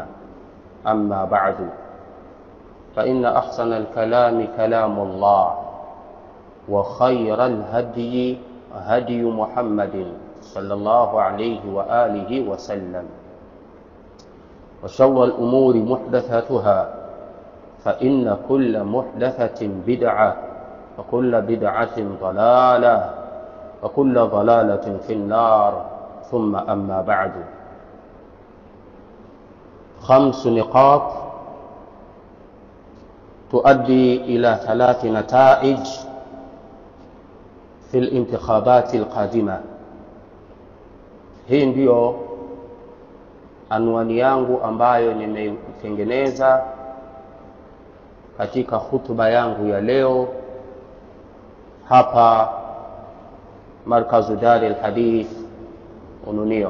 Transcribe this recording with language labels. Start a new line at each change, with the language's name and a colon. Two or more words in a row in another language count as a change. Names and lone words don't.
Arabic: أما بعد، فإن أحسن الكلام كلام الله، وخير الهدي هدي محمد صلى الله عليه وآله وسلم، وشر الأمور محدثاتها، فإن كل محدثة بدعة، وكل بدعة ضلالة، وكل ضلالة في النار. ثم أما بعد، 5 نقاط تؤدي إلى 3 نتائج في الانتخابات القادمة.
Swahili: Hii ndiyo anwani yangu ambayo nimeitengeneza katika hutuba yangu ya leo hapa Markazu Dar al-Hadith Ununio.